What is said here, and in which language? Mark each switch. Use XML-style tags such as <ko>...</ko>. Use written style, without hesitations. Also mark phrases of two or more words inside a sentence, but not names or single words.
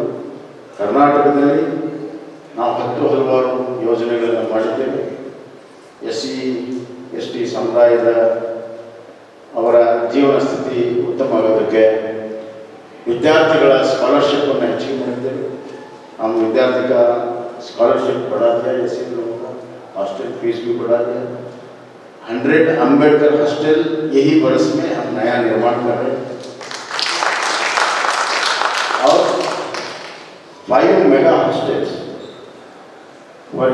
<kn>ಕರ್ನಾಟಕದಲ್ಲಿ ನಾವು ಹಲವಾರು ಯೋಜನೆಗಳನ್ನು ಮಾಡಿದ್ದೇವೆ. SC ST ಸಮುದಾಯದ ಅವರ ಜೀವನ ಸ್ಥಿತಿ ಉತ್ತಮ ಆಗೋದಕ್ಕೆ ವಿದ್ಯಾರ್ಥಿಗಳ ಸ್ಕಾಲರ್ಶಿಪ್ಪನ್ನು ಹೆಚ್ಚಿಗೆ ಮಾಡಿದ್ದೇವೆ.</kn> <hi>हम विद्यार्थी का स्कॉलरशिप बढ़ा दिया, ऐसे लोगों का</hi> <en>hostel fees</en> <hi>भी बढ़ा दिया। 100 अंबेडकर हॉस्टल यही वर्ष में हम नया निर्माण कर रहे हैं और 5</hi> <en>mega hostels for</en>